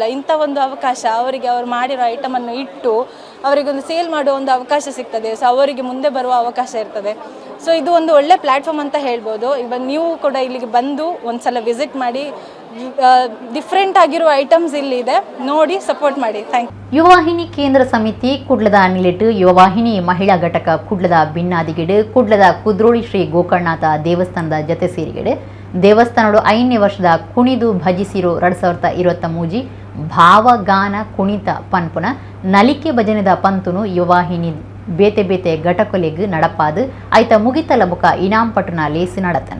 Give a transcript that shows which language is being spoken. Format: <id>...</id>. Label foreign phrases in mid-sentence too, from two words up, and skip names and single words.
<kn>ಇಂಥ ಒಂದು ಅವಕಾಶ ಅವರಿಗೆ, ಅವರು ಮಾಡಿರೋ ಐಟಮನ್ನು ಇಟ್ಟು ಅವರಿಗೊಂದು ಸೇಲ್ ಮಾಡುವ ಒಂದು ಅವಕಾಶ ಸಿಗ್ತದೆ. ಸೊ ಅವರಿಗೆ ಮುಂದೆ ಬರುವ ಅವಕಾಶ ಇರ್ತದೆ. ಸೊ ಇದು ಒಂದು ಒಳ್ಳೆ ಪ್ಲ್ಯಾಟ್ಫಾರ್ಮ್ ಅಂತ ಹೇಳ್ಬೋದು. ಇವಾಗ ನೀವು ಕೂಡ ಇಲ್ಲಿಗೆ ಬಂದು ಒಂದು ಸಲ ವಿಸಿಟ್ ಮಾಡಿ, ಡಿಫ್ರೆಂಟ್ ಆಗಿರುವ ಐಟಮ್ಸ್ ಇಲ್ಲಿದೆ, ನೋಡಿ ಸಪೋರ್ಟ್ ಮಾಡಿ.</kn> <en>thank you.</en> <tcy>ಯುವವಾಹಿನಿ ಕೇಂದ್ರ ಸಮಿತಿ ಕುಡ್ಲದ ನಿಲಿಟ್ ಯುವವಾಹಿನಿ ಮಹಿಳಾ ಘಟಕ ಕುಡ್ಲದ ಭಿನ್ನಾದಿಗಿಡು ಕುಡ್ಲದ ಕುದ್ರೋಳಿ ಶ್ರೀ ಗೋಕರ್ಣನಾಥ ದೇವಸ್ಥಾನದ ಜೊತೆ ಸೇರಿಗಿಡು ದೇವಸ್ಥಾನಡು 5ನೇ ವರ್ಷದ ಕುಣಿದು ಭಜಿಸಿರೋ 2023 ಭಾವಗಾನ ಕುಣಿತ ಪನ್ಪುನ ನಲಿಕೆ ಭಜನೆದ ಪಂತುನು ಯುವವಾಹಿನಿ ಬೇತೆ ಬೇತೆ ಘಟಕೊಲೆಗ್ ನಡಪಾದು ಐತ ಮುಗಿತಲ ಬುಕ ಇನಾಮ್ ಪಟುನ ಲೇಸಿ ನಡತಂಡು.</tcy>